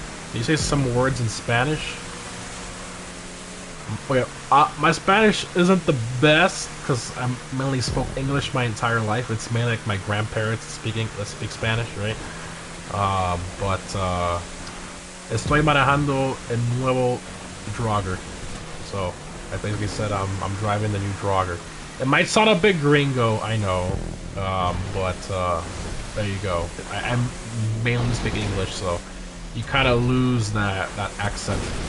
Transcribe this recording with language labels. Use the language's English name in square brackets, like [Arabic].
[English] Can you say some words in Spanish? Okay, my Spanish isn't the best because I mainly spoke English my entire life. It's mainly like my grandparents speak Spanish, right? [Spanish] Estoy manejando el nuevo Jogger. [English] So I basically said I'm driving the new Jogger. It might sound a bit gringo, I know, but there you go. I mainly speak English, so you kind of lose that accent.